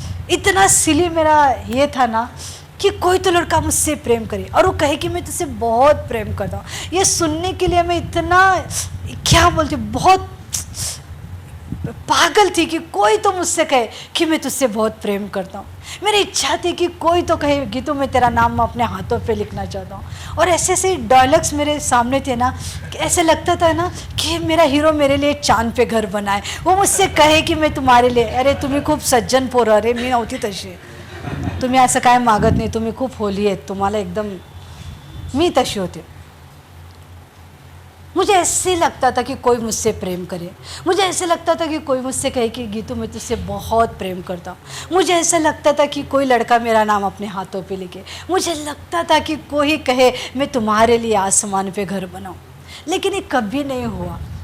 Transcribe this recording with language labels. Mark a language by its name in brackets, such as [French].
[Hindi] इतना सिली मेरा ये था ना कि कोई तो लड़का मुझसे प्रेम करे और वो कहे कि मैं तुझसे बहुत प्रेम करता हूँ। ये सुनने के लिए मैं इतना क्या बोलती, बहुत पागल थी कि कोई तो मुझसे कहे कि मैं तुझसे बहुत प्रेम करता हूँ। मेरी इच्छा थी कि कोई तो कहे गीतू मैं तेरा नाम अपने हाथों पे लिखना चाहता हूँ। और ऐसे ऐसे डायलॉग्स मेरे सामने थे ना, ऐसे लगता था ना कि मेरा हीरो मेरे लिए चांद पे घर बनाए, वो मुझसे कहे कि मैं तुम्हारे लिए, [Marathi] अरे तुम्ही खूप सज्जन पोरं, अरे मी नव्हती तशी, तुम्ही असं काय मागत नाही, तुम्ही खूप होली आहेत, तुम्हाला एकदम, मी तशी होते। [Hindi] मुझे ऐसे लगता था कि कोई मुझसे प्रेम करे, मुझे ऐसे लगता था कि कोई मुझसे कहे कि गीतू मैं तुझसे बहुत प्रेम करता हूँ। मुझे ऐसा लगता था कि कोई लड़का मेरा नाम अपने हाथों पे लिखे, मुझे लगता था कि कोई कहे मैं तुम्हारे लिए आसमान पे घर बनाऊँ, लेकिन ये कभी नहीं हुआ।